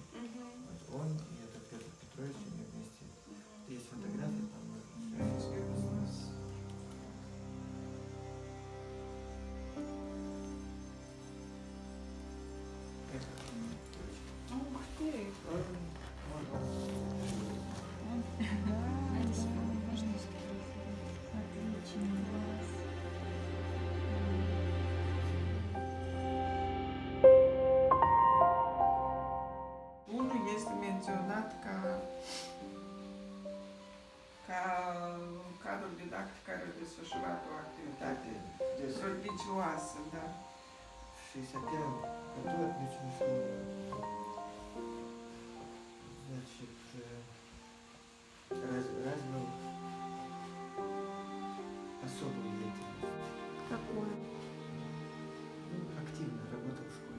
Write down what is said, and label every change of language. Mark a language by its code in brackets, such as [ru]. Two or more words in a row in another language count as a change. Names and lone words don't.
[ru] Вот он и этот Петр Петрович, они вместе. Есть фотографии, там Ух ты! [ro] Unul este menționat ca cadru didactic care a desfășurat o activitate prodigioasă, da. [ru] в 61 году отмечено, что значит, развил особую деятельность. Какую? Активно работал в школе.